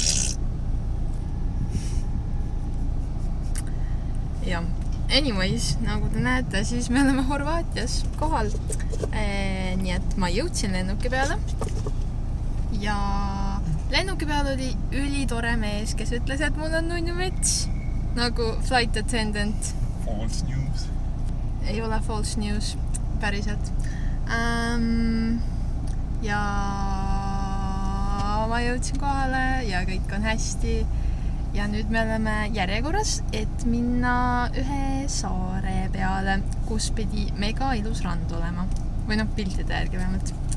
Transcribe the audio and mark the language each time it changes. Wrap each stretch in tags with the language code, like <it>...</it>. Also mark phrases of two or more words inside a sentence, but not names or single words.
<et>Ja, anyways, nagu te näete, siis me oleme Horvaatias kohal. Nii et ma jõudsin lennuki peale. Ja lennuki peale oli ülitore mees, kes ütles, et mul on nunnu mets. Nagu</et> <en>flight attendant. False news.</en> <et>Ei ole</et> <en>false news,</en> <et>päriselt. Ja ma jõudsin kohale ja kõik on hästi ja nüüd me oleme järjekorras, et minna ühe saare peale, kus pidi mega ilus rand olema või piltide järgi vähemalt.</et>